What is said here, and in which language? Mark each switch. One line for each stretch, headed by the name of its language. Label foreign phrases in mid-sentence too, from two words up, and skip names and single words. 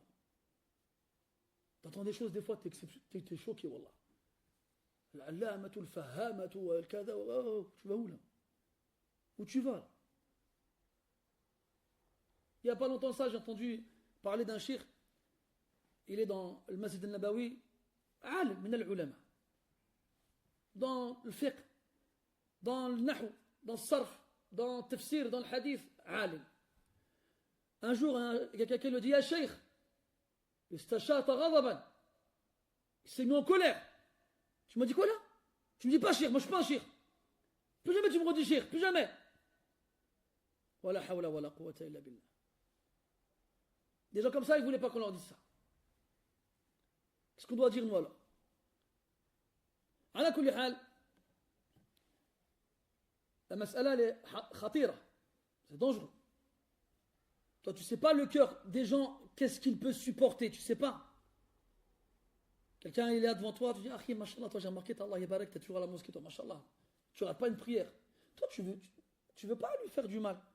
French: T'entends des choses des fois, t'es choqué, wallah.
Arabic: العلامة الفهامة الكذا,
French: tu vas où là? Où tu vas là? Il n'y a pas longtemps ça, j'ai entendu parler d'un shir. Il est dans le Masjid al-Nabawi,
Arabic: عالم من العلماء.
French: Dans le fiqh, dans le nahu, dans le sarf, dans le tafsir, dans le hadith, alim. Un jour, il y a quelqu'un qui lui dit,
Arabic: يا شيخ استشاط غضبا.
French: Il s'est mis en colère. Tu m'as dit quoi là? Tu me dis pas shir, moi je suis pas un shir. Plus jamais tu me redis shir, plus jamais.
Arabic: ولا حول ولا قوة إلا بالله.
French: Des gens comme ça, ils ne voulaient pas qu'on leur dise ça. Qu'est-ce qu'on doit dire nous alors?
Arabic: على كل حال المسألة
French: elle est
Arabic: khatira.
French: C'est dangereux. Toi, tu ne sais pas le cœur des gens, qu'est-ce qu'il peut supporter, tu ne sais pas. Quelqu'un il est là devant toi, tu dis, ah, mashallah, toi j'ai remarqué,
Arabic: الله يبارك,
French: tu es toujours à la mosquée, toi, mashallah. Tu n'auras pas une prière. Toi, tu veux pas lui faire du mal.